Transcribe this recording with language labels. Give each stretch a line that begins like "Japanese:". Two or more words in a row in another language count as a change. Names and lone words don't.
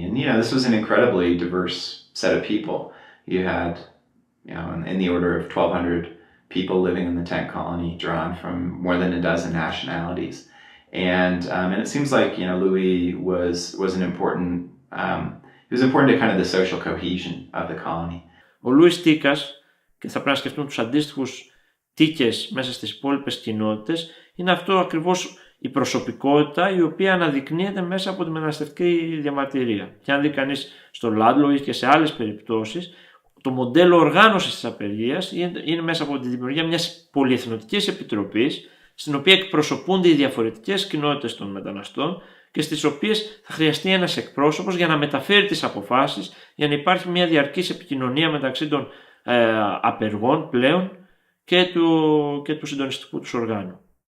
English: And, this was an incredibly diverse set of people. You had, in the order of 1,200 people living in the tent colony, drawn from more than a dozen nationalities. And it seems like, Louis was an important, it was important to kind of the social cohesion of the colony.
Greek: Ο Λούης Τίκας, και θα πρέπει να σκεφτούν τους αντίστοιχους Τίκες μέσα στις υπόλοιπες κοινότητες, είναι αυτό ακριβώς η προσωπικότητα η οποία αναδεικνύεται μέσα από τη μεταναστευτική διαμαρτυρία. Και αν δει κανείς στο Λάντλοου ή και σε άλλες περιπτώσεις, το μοντέλο οργάνωσης της απεργίας είναι μέσα από τη δημιουργία μιας πολυεθνοτικής επιτροπής, στην οποία εκπροσωπούνται οι διαφορετικές κοινότητες των μεταναστών και στις οποίες θα χρειαστεί ένας εκπρόσωπος για να μεταφέρει τις αποφάσεις, για να υπάρχει μια διαρκής επικοινωνία μεταξύ των απεργών πλέον και του συντονιστικού τους οργάνου.